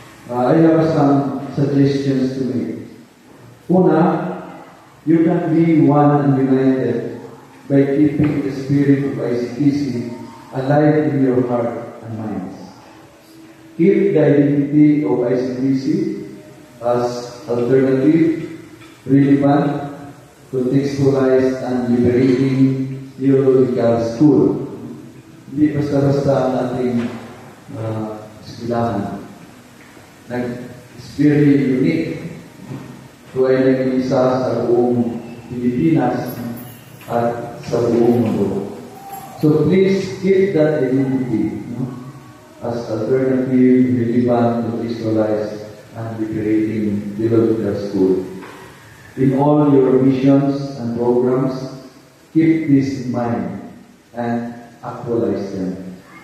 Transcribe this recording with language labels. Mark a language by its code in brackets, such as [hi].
[en] I have some suggestions to make. [tl] Una, [en] you can be one and united by keeping the spirit of ICTC alive in your heart and minds. Keep the identity of ICTC as alternative, relevant, contextualized, and liberating theological school. [tl] Hindi basta-basta ang ating eskwelahan. [en] It's very unique. [tl] Ito ay nag-iisa sa buong Pilipinas at sa buong mundo. [en] So please keep that identity, as alternative, relevant, contextualized, and liberating theological school. In all your missions and programs, keep this in mind and actualize them.